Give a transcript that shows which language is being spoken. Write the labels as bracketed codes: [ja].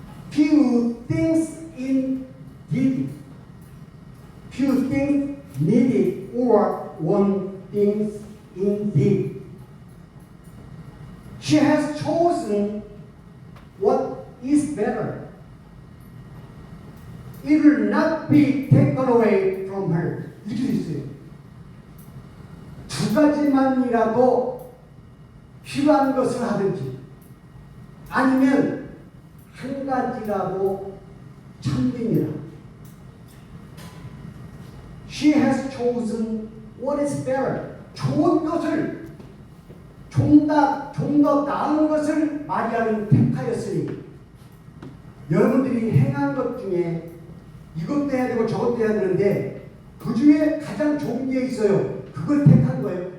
[en] Few things indeed, few things needed, or one thing indeed. She has chosen what is better. It will not be taken away from her. [ko] 이렇게 돼 있어요. 두 가지만이라도 필요한 것을 하든지 아니면 한 가지라도 참되니라. [en] She has chosen what is better. [ko] 좋은 것을 좀 더 나은 것을 마리아는 택하였으니 여러분들이 행한 것 중에 이것도 해야 되고 저것도 해야 되는데 그 중에 가장 좋은 게 있어요. 그걸 택한 거예요.